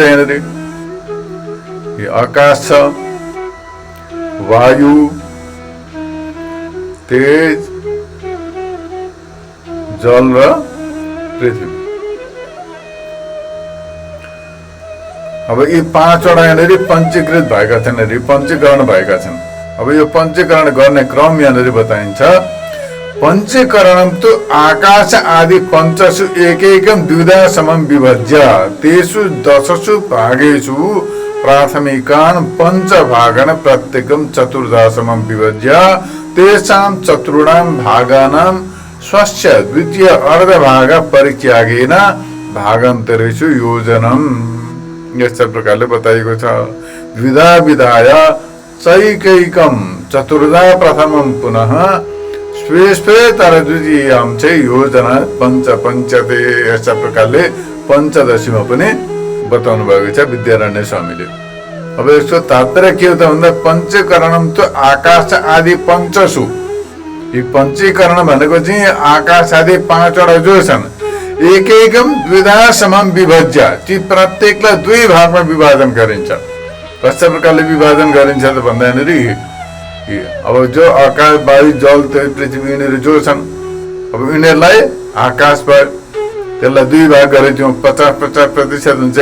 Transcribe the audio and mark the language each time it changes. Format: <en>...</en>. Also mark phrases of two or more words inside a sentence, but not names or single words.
<ne>यहाँनिर आकाश छ, वायु, तेज, जल र पृथ्वी। अब यी 5वटा यहाँनिर पञ्चीकृत भएका छन्, पञ्चीकरण भएका छन्। अब यो पञ्चीकरण गर्ने क्रम यहाँनिर बताइन्छ।</ne> <sa>पञ्चीकरणं तु आकाश आदि पञ्चसु एकैकं द्विधा समं विभज्य तेषु दशसु भागेषु प्राथमिकान् पञ्चभागान् प्रत्येकं चतुर्धा समं विभज्य तेषां चतुर्णां भागानां स्वस्य द्वितीय अर्धभाग परित्यागेन भागान्तरेषु योजनम्।</sa> <ne>यस प्रकारले बताइएको छ।</ne> <sa>द्विधा विधाय चैकैकं चतुर्धा प्रथमं पुनः स्वे स्वे तर द्वितीयां च योजना पञ्च पञ्चते।</sa> <ne>यस प्रकारले पञ्चदशीमा पनि बताउनु भएको छ विद्यारण्य स्वामीले। अब यसको तात्पर्य के हो त भन्दा</ne> <sa>पञ्चीकरणं त आकाश आदि पञ्चसु,</sa> <ne>यी पञ्चीकरण भनेको चाहिँ आकाश आदि 5वटा जो छन्</ne> <sa>एकैकम द्विधा समम विभज्य,</sa> <ne>ती प्रत्येकलाई 2 भागमा विभाजन गरिन्छ। कस्तो प्रकारले विभाजन गरिन्छ त भन्दा यहाँनिर अब जो आकाश, वायु, जल, तेज, पृथ्वी यिनीहरू जो छन्, अब यिनीहरूलाई आकाश भयो, त्यसलाई 2 भाग गरिदिउँ, 50-50% हुन्छ।</ne>